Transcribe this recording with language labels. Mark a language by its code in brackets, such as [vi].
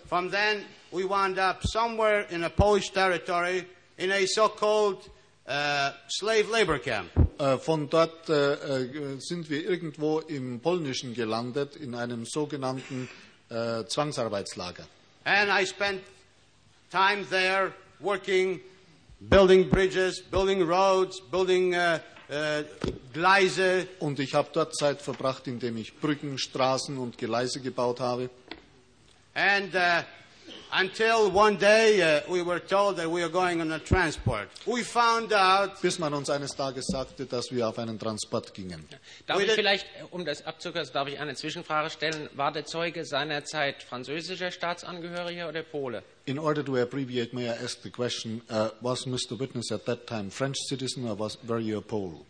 [en] From then we wound up somewhere in a Polish territory in a so-called slave labor camp. [de] Von dort sind wir irgendwo im Polnischen gelandet, in einem sogenannten Zwangsarbeitslager. [en] And I spent time there working, building bridges, building roads, building Gleise. [de] Und ich habe dort Zeit verbracht, indem ich Brücken, Straßen und Gleise gebaut habe. [en] And until one day we were told that we are going on a transport. We found out. [de] Bis man uns eines Tages sagte, dass wir auf einen Transport gingen. Um das abzukürzen, darf ich eine Zwischenfrage stellen? War der Zeuge seinerzeit französischer Staatsangehöriger oder Pole? [en] In order to abbreviate, may I ask the question, was Mr. Witness at that time French citizen or were you a Pole?